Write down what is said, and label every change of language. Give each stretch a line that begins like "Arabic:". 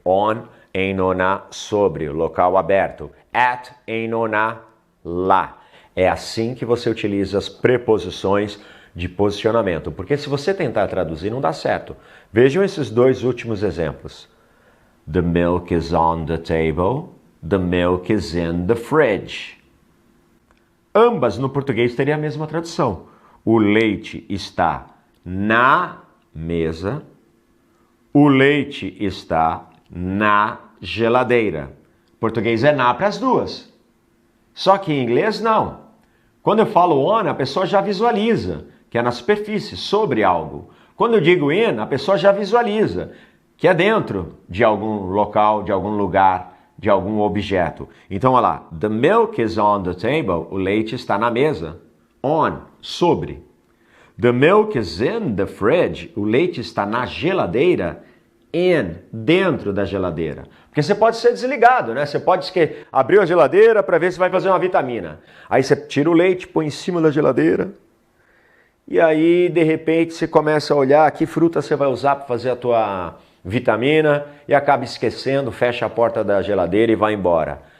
Portuguese: On, em, no, na, sobre, local aberto. At, em, no, na, lá. É assim que você utiliza as preposições de posicionamento. Porque se você tentar traduzir, não dá certo. Vejam esses dois últimos exemplos.
English: The milk is on the table. The milk is in the fridge.
Portuguese: Ambas no português teriam a mesma tradução. O leite está na mesa. O leite está na geladeira. Português é na para as duas. Só que em inglês não. Quando eu falo on, a pessoa já visualiza que é na superfície, sobre algo. Quando eu digo in, a pessoa já visualiza que é dentro de algum local, de algum lugar, de algum objeto. Então, olha lá.
English: The milk is on the table.
Portuguese: O leite está na mesa. On, sobre.
English: The milk is in the fridge.
Portuguese: O leite está na geladeira. In, dentro da geladeira. Porque você pode ser desligado, né? Você pode abrir a geladeira para ver se vai fazer uma vitamina. Aí você tira o leite, põe em cima da geladeira. E aí, de repente, você começa a olhar que fruta você vai usar para fazer a tua vitamina e acaba esquecendo, fecha a porta da geladeira e vai embora.